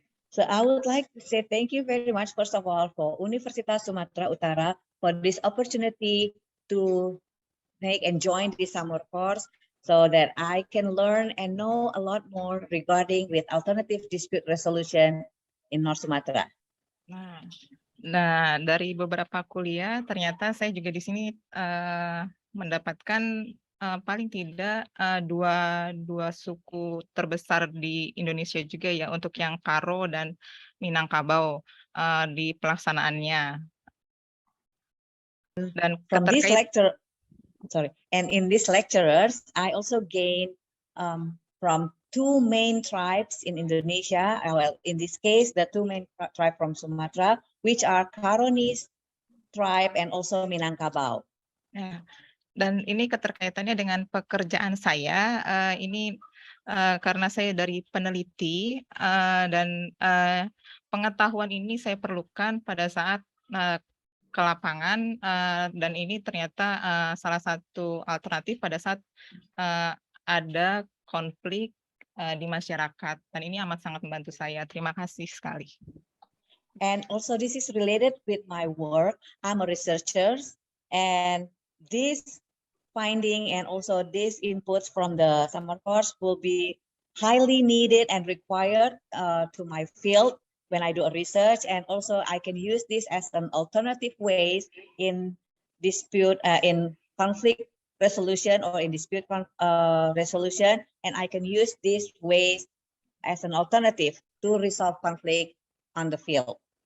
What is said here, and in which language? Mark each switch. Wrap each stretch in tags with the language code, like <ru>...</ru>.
<en>So I would like to say thank you very much, first of all, for Universitas Sumatera Utara for this opportunity to make and join this summer course so that I can learn and know a lot more regarding with alternative dispute resolution in North Sumatra.</en> <id>Nah, dari beberapa kuliah, ternyata saya juga di sini mendapatkan paling tidak dua suku terbesar di Indonesia juga ya, untuk yang Karo dan Minangkabau di pelaksanaannya. Dan</id> <en>from this lecture, and in these lecturers, I also gained from 2 main tribes in Indonesia. Well, in this case, the 2 main tribes from Sumatra, which are Karonis tribe and also Minangkabau.</en> <id>Ya, dan ini keterkaitannya dengan pekerjaan saya. Ini karena saya dari peneliti dan pengetahuan ini saya perlukan pada saat ke lapangan, dan ini ternyata salah satu alternatif pada saat ada konflik di masyarakat, dan ini amat sangat membantu saya. Terima kasih sekali.</id> <en>And also this is related with my work. I'm a researcher, and this finding and also these inputs from the summer course will be highly needed and required to my field when I do a research, and also I can use this as an alternative ways in dispute, in conflict resolution or in dispute resolution, and I can use these ways as an alternative to resolve conflict on the field.</en>